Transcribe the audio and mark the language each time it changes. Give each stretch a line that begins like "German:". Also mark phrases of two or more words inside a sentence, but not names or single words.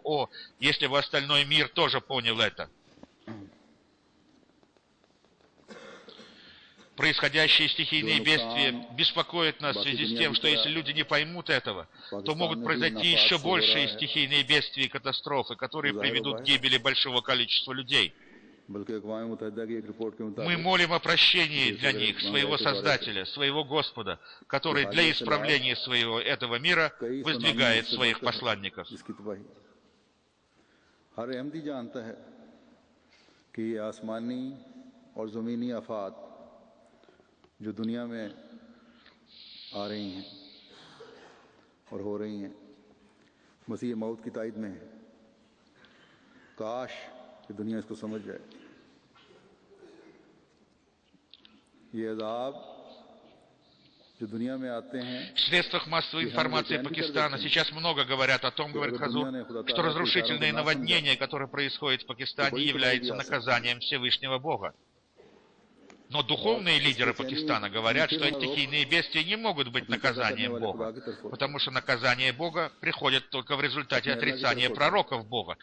Russian: О, если бы остальной мир тоже понял это! Происходящие стихийные бедствия беспокоят нас в связи с тем, что если люди не поймут этого, то могут произойти еще большие стихийные бедствия и катастрофы, которые приведут к гибели большого количества людей. Мы молим о прощении для них, своего Создателя, своего Господа, который для исправления своего этого мира воздвигает своих посланников.
Urdu: جو دنیا میں آ رہی ہیں اور ہو رہی ہیں، مسیح موت کی تائید میں ہے. کاش کہ دنیا اس کو سمجھ جائے. یہ عذاب جو دنیا میں آتے ہیں,
Russian: в средствах массовой информации Пакистана сейчас много говорят о том, говорит Хазур, что разрушительные наводнения, которые происходят в Пакистане, являются наказанием Всевышнего Бога. Но духовные лидеры Пакистана говорят, что стихийные бедствия не могут быть наказанием Бога, потому что наказание Бога приходит только в результате отрицания пророков Бога.